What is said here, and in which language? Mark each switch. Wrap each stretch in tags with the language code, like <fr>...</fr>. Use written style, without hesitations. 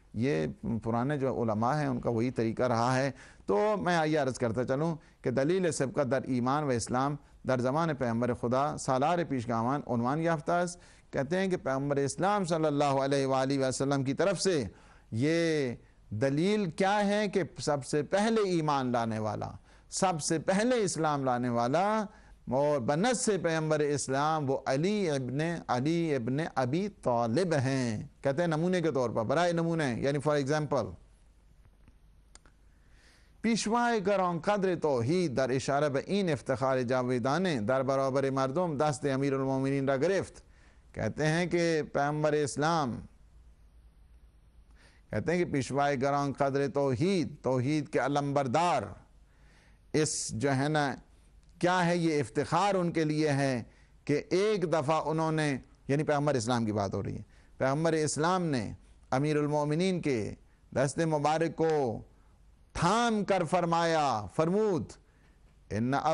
<ur>یہ پرانے جو علماء ہیں ان کا وہی طریقہ رہا ہے۔ تو میں یہ عرض کرتا چلوں کہ</ur> <fa>دلیل سبقت در ایمان و اسلام در زمان پیغمبر خدا سالار پیشگامان عنوان یافتہ است۔</fa> <ur>کہتے ہیں کہ پیغمبر اسلام صلی اللہ علیہ وآلہ وسلم کی طرف سے یہ دلیل کیا ہے کہ سب سے پہلے ایمان لانے والا، سب سے پہلے اسلام لانے والا اور بنص پیغمبر اسلام وہ علی ابن ابی طالب ہیں. کہتے ہیں نمونے کے طور پر، برائے نمونے، یعنی فار ایگزامپل</ur> <fa>پیشوای گران قدر توحید در اشاره به این افتخار جاویدانه در برابر مردم دست امیر المومنین را گرفت.</fa> <ur>کہتے ہیں کہ پیغمبر اسلام کہتے ہیں کہ</ur> <fa>پیشوای گران قدر توحید</fa> <ur>کے علمبردار، اس جو ہے نا کیا ہے یہ افتخار ان کے لیے ہے کہ ایک دفعہ انہوں نے، یعنی پیغمبر اسلام کی بات ہو رہی ہے، پیغمبر اسلام نے امیر المومنین کے دست مبارک کو تھام کر فرمود ان</ur>